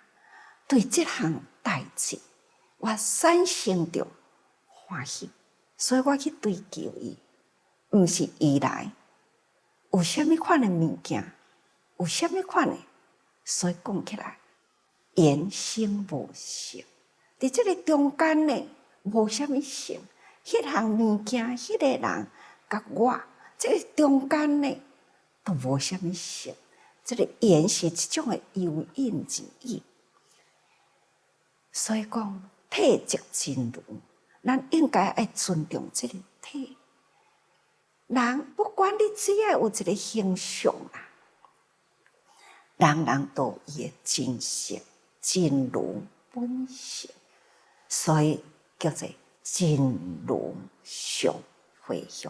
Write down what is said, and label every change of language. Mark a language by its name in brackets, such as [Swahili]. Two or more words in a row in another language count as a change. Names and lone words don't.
[Min Nan Chinese] 对这项代志，我产生着欢喜，所以我去追求伊，毋是伊来。有啥物款的物件，有啥物款的，所以讲起来，缘生无性。伫这个中间呢，无啥物性。迄项物件，迄个人甲我，这个中间呢，都无啥物性。这个缘是一种的有因之意。所以讲，体即真如，咱应该爱尊重这个体。人不管你只要有一个形象啊，人人都有伊的真性、真如本性，所以叫做真如常回向。